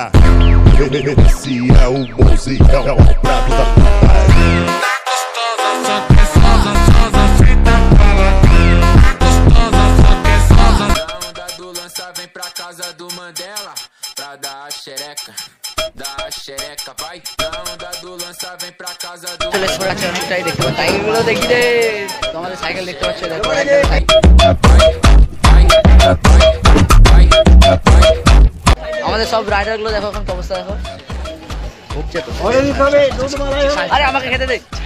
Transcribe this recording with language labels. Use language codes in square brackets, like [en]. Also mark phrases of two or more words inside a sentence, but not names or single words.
[pt] Esse é o Mozi, é o brabo da putaria. Tá gostosa, só que é sosa, senta pra lá. Tá gostosa, só que é sosa. Da onda do lança vem pra casa do Mandela pra dar a xereca, vai. Da onda do lança vem pra casa do [bn] অনেকটাই দেখতে পাচ্ছি, সাইকেলগুলো দেখি রে। তোমাদের সাইকেল দেখতে পাচ্ছ, দেখো আমাদের সব রাইডার গুলো দেখো এখন অবস্থা দেখো। আরে আমাকে খেতে দে।